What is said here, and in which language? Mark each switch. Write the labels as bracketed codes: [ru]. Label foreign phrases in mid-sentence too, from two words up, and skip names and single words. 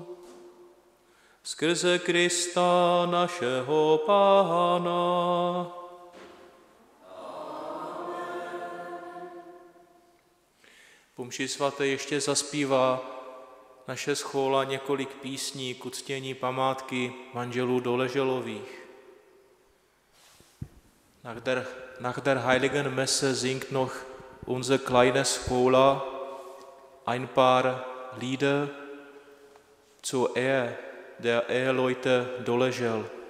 [cs] Skrze Krista našeho Pána. Po mši svaté ještě zaspívá naše schóla několik písní k uctění památky manželů Doleželových. [de] Nach der Heiligen Messe singt noch unsere kleine Schola ein paar Lieder zur Ehe der Eheleute Doležel.